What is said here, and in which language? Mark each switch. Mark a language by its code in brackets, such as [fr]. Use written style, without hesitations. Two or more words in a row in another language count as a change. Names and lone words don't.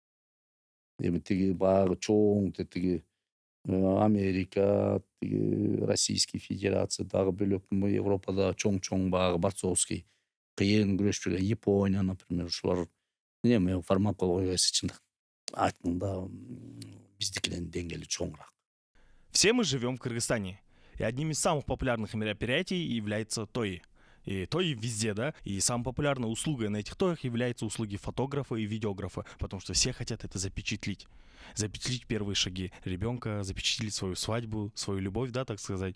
[ky] Эми тиги баягы чоң тиги Америка, Российский Федерация, дагы бөлөк Европада чоң баягы борцовский кыйын күрөшүп жүргөн Япония, например, ушулар эме фармакологиясы чындык айтканда биздикинин деңгээли чоңураак. [ru] Все мы живем в Кыргызстане, и одним из самых популярных мероприятий является ТОИ. И ТОИ везде, да, и самой популярной услугой на этих ТОИах являются услуги фотографа и видеографа, потому что все хотят это запечатлить. Запечатлить первые шаги ребенка, запечатлить свою свадьбу, свою любовь, да, так сказать.